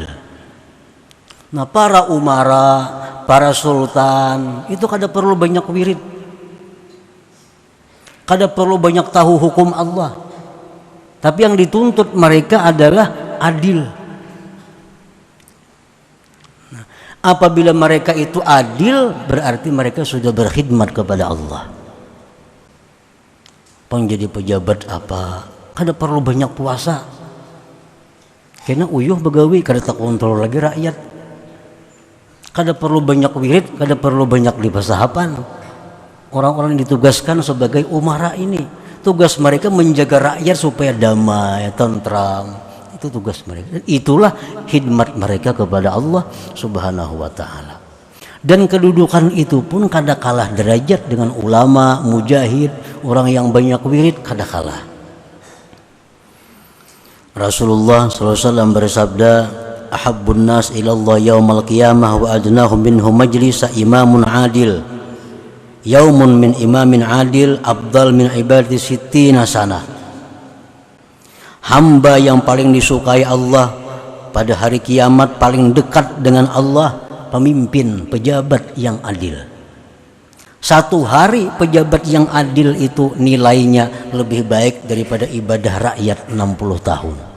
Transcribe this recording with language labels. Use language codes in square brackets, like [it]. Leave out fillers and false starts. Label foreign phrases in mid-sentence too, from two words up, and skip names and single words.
[bjn] Nah, para umara, para sultan itu kada perlu banyak wirid, kada perlu banyak tahu hukum Allah, tapi yang dituntut mereka adalah adil. [id] Nah, apabila mereka itu adil, berarti mereka sudah berkhidmat kepada Allah. [bjn] Penjadi pejabat apa, kada perlu banyak puasa, karena uyuh begawi, kada tak kontrol lagi rakyat. Kada perlu banyak wirid, kada perlu banyak dipasahapan. [id] Orang-orang yang ditugaskan sebagai umara ini, tugas mereka menjaga rakyat supaya damai, tentram. Itu tugas mereka. Dan itulah khidmat mereka kepada Allah [ar] سبحانه وتعالى. [bjn] Dan kedudukan itu pun kada kalah derajat dengan ulama, mujahid, orang yang banyak wirid, kada kalah. [id] Rasulullah SAW bersabda, [ar] أحب الناس إلى الله يوم القيامة وأدناهم منهم مجلسا إمام عادل. يوم من إمام عادل أفضل من عبادة ستين سنة. [id] Hamba yang paling disukai Allah pada hari kiamat, paling dekat dengan Allah, pemimpin, pejabat yang adil. Satu hari pejabat yang adil itu nilainya lebih baik daripada ibadah rakyat 60 tahun.